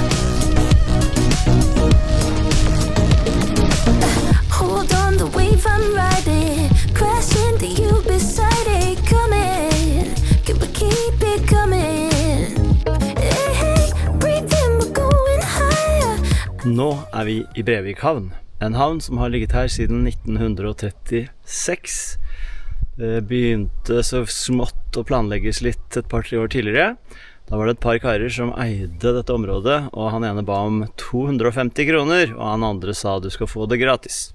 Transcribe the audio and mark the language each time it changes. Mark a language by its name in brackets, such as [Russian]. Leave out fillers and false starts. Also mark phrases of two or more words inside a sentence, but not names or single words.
[English] Hold on, the wave I'm riding, crash into you beside it, coming. Can we keep it coming? Hey, hey, breathe in, we're going higher. [Norwegian] Nå er vi i Brevik havn. En havn som har ligget her siden 1936. Det begynte så smått å planlegges litt et par-tre år tidligere. Da var det et par karer som eide dette området, og han ene ba om 250 kroner, og han andre sa du skal få det gratis.